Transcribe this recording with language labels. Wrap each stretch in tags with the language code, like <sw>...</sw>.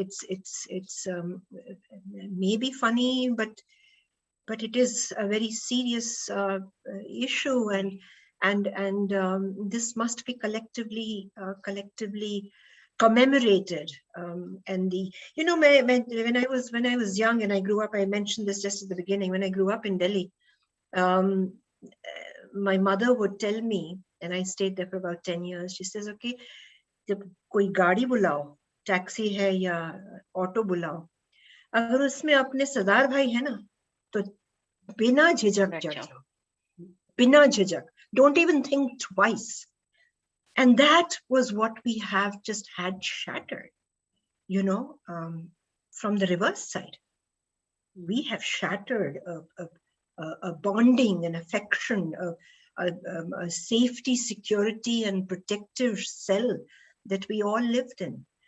<en>It's maybe funny, but it is a very serious issue, and this must be collectively commemorated. And when I was young and I grew up, I mentioned this just at the beginning. When I grew up in Delhi, my mother would tell me, and I stayed there for about 10 years. She says, "Okay,</en> <hi>जब कोई गाड़ी बुलाओ, taxi है या auto बुलाओ, अगर उसमें अपने सरदार भाई है ना, तो बिना झिझक चढ़ जाओ, बिना झिझक.</hi> <en>Don't even think twice." And that was what we have just had shattered, from the reverse side. We have shattered a bonding, an affection, a safety, security, and protective cell that we all lived in.</en>